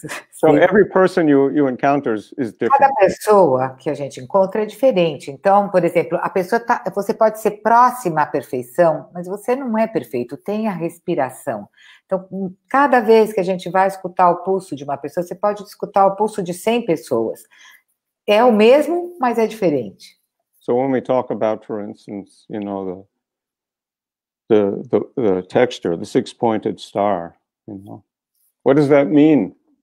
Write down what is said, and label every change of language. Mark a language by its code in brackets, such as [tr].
[en] So every person you encounter is different. [pt] Cada pessoa que a gente encontra é diferente. Então, por exemplo, você pode ser próxima à perfeição, mas você não é perfeito, tem a respiração. Então, cada vez que a gente vai escutar o pulso de uma pessoa, você pode escutar o pulso de 100 pessoas. É o mesmo, mas é diferente. [en] So when we talk about, for instance, you know, the texture, the six-pointed star, you know, what does that mean?